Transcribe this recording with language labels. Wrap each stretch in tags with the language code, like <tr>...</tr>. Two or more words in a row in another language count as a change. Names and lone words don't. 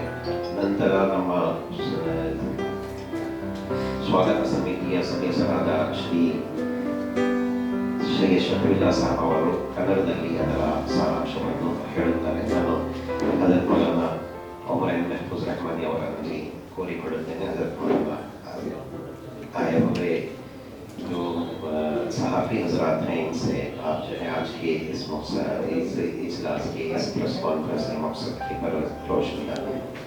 <kn>ನಂತರ ನಮ್ಮ ಸ್ವಾಗತ ಸಮಿತಿಯ ಸದಸ್ಯರಾದ ಶ್ರೀ ಶ್ರೀ ಶಫೀಲ್ಲಾ ಸಾಹಬ್ ಅವರು ಕನ್ನಡದಲ್ಲಿ ಅದರ ಸಾರಾಂಶವನ್ನು ಹೇಳುತ್ತಾರೆ. ನಾನು ಹಜರತ್ ಮೌಲಾನಾ ಉಮರ್ महफूज रहमानी ಅವರಲ್ಲಿ ಕೋರಿಕೊಳ್ಳುತ್ತೇನೆ.</kn> <ur>ಹಜರತ್ ಮೌಲಾನಾ آئے ہوئے جو صحافی حضرات ہیں، ان سے آپ جو ہے آج کے اس اجلاس کے اس</ur> <en>press conference</en> <ur>کے مقصد کی پر روشنی ڈالیں.</ur>